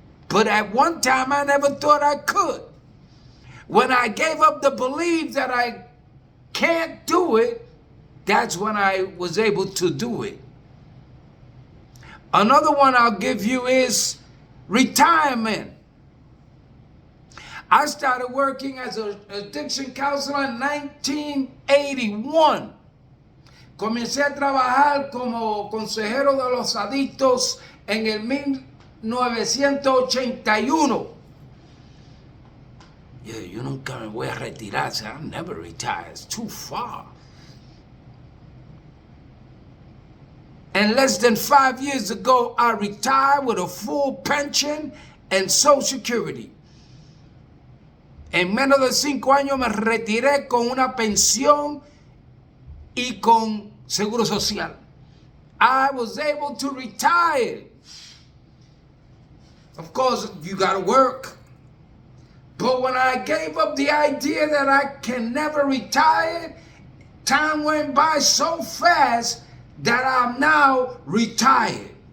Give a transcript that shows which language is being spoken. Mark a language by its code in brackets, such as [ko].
[en] But at one time, I never thought I could. When I gave up the belief that I can't do it, that's when I was able to do it. Another one I'll give you is retirement. I started working as an addiction counselor in 1981. [es] Comencé a trabajar como consejero de los adictos en el 1981. [en] Yeah, [es] yo nunca me voy a retirar. [en] I'll never retire. It's too far. And less than 5 years ago, I retired with a full pension and Social Security. [es] En menos de 5 años me retiré con una pensión y con seguro social. [en] I was able to retire. Of course, you got to work. But when I gave up the idea that I can never retire, time went by so fast that I'm now retired.